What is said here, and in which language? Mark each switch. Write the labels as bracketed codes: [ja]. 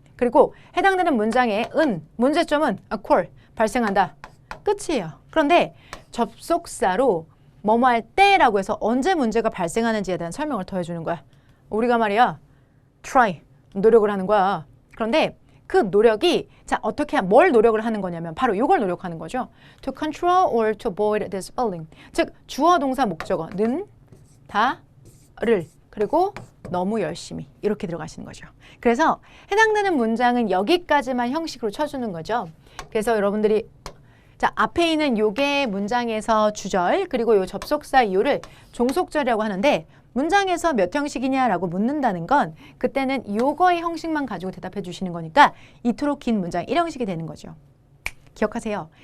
[ko] 그리고 해당되는 문장의 문제점은 occur, 발생한다. 끝이에요. 그런데 접속사로 뭐뭐 할 때라고 해서 언제 문제가 발생하는지에 대한 설명을 더 해주는 거야. 우리가 말이야 try, 노력을 하는 거야. 그런데 그 노력이 자 어떻게 뭘 노력을 하는 거냐면 바로 이걸 노력하는 거죠. [en] To control or to avoid this feeling. [ko] 즉 주어 동사 목적어는 다를 그리고 너무 열심히 이렇게 들어가시는 거죠. 그래서 해당되는 문장은 여기까지만 형식으로 쳐주는 거죠. 그래서 여러분들이 자 앞에 있는 요게 문장에서 주절 그리고 요 접속사 이유를 종속절이라고 하는데 문장에서 몇 형식이냐라고 묻는다는 건 그때는 요거의 형식만 가지고 대답해 주시는 거니까 이토록 긴 문장 1형식이 되는 거죠. 기억하세요.